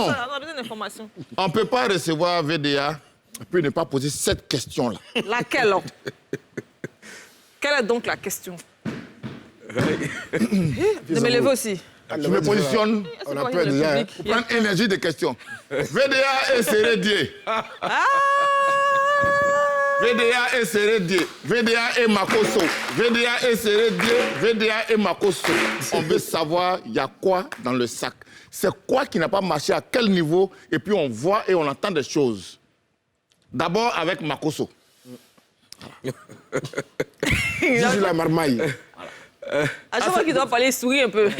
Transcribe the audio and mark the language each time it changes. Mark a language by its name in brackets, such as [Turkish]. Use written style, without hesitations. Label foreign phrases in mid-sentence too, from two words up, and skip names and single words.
[French] tout ça, on a besoin d'informations. On ne peut pas recevoir VDA et puis ne pas poser cette question-là. Laquelle? Quelle est donc la question? De me lever aussi. Je me positionne On a peur déjà. Hein. pour prendre énergie de questions. VDA et Sérédier. VDA et Sérédier. VDA et Makosso. VDA et Sérédier. VDA et Makosso. On veut savoir, il y a quoi dans le sac. C'est quoi qui n'a pas marché, à quel niveau, et puis on voit et on entend des choses. D'abord avec Makosso. Gigi la marmaille. À chaque fois qu'il doit parler, il sourit un peu.